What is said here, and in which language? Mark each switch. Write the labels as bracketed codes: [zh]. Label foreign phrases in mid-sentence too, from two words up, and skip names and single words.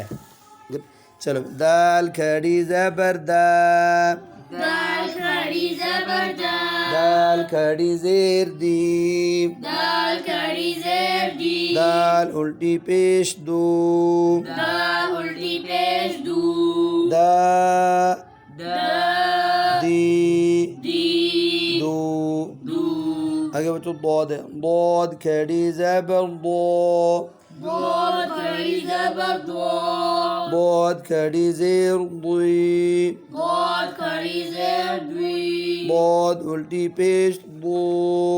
[ur] چلو. دال کھڑی زبر دا. دال کھڑی زبر دا. دال کھڑی زیر دی. دال کھڑی زیر دی. دال الٹی پیش دو. دال الٹی پیش دو. دا دا دی دی دو. دو. آگے بچوں دود ہے. دود کھڑی زبر دو. دود کھڑی زبر دو. دود کھڑی زیر دوئی. دود کھڑی زیر دوئی. دود الٹی پیش دو.